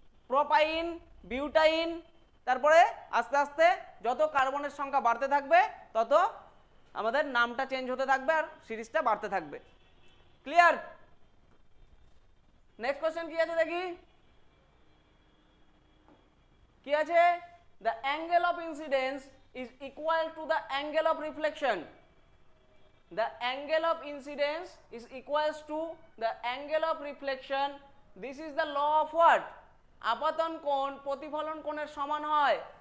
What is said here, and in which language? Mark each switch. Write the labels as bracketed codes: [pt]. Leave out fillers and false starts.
[bn] Propyne, butyne. তারপরে আস্তে আস্তে যত কার্বনের সংখ্যা বাড়তে থাকবে তত আমাদের নামটা চেঞ্জ হতে থাকবে আর সিরিজটা বাড়তে থাকবে। ক্লিয়ার? নেক্সট কোশ্চেন কি আছে দেখি। [en] কি আছে? The angle of incidence is equal to the angle of reflection. The angle of incidence is equals to the angle of reflection. This is the law of what? [bn] আপাতন কোণ প্রতিফলন কোণের সমান হয়।